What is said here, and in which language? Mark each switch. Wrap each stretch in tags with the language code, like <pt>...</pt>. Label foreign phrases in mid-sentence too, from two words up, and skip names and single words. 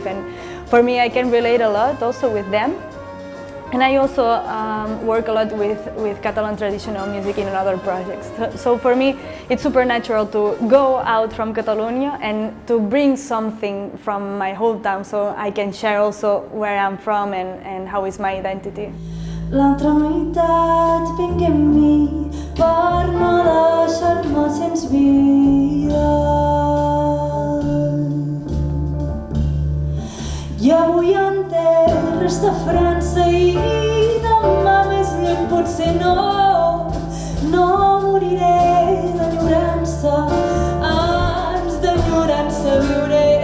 <en>And for me, I can relate a lot also with them. And I also work a lot with Catalan traditional music in other projects. So for me, it's super natural to go out from Catalonia and to bring something from my hometown so I can share also where I'm from and how is my identity.</en> <ca>L'altra meitat vinc amb mi per no deixar-me sense vida. I avui en terres de França i demà més lluny potser no moriré d'enyorança, ans d'enyorança viuré.</ca>